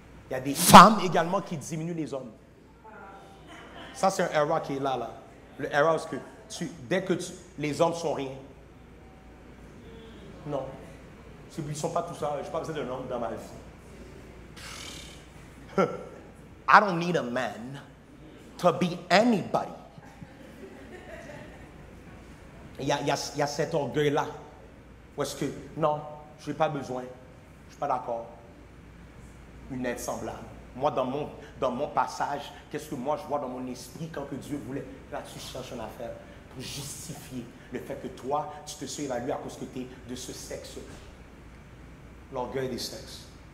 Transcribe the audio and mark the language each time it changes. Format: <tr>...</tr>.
<fr>Il y a des femmes également qui diminuent les hommes. Ça, c'est un erreur qui est là. Le erreur, c'est que dès que les hommes sont rien. Non. Ils ne sont pas tout ça. Je n'ai pas besoin d'un homme dans ma vie.</fr> <en>I don't need a man to be anybody.</en> <fr>Il y a cet orgueil-là. Où est-ce que, non, je n'ai pas besoin. Je ne suis pas d'accord. Une aide semblable. Moi, dans mon passage, qu'est-ce que moi je vois dans mon esprit quand que Dieu voulait? Là, tu cherches une affaire pour justifier le fait que toi, tu te sois évalué à cause que tu es de ce sexe. L'orgueil des sexes.</fr>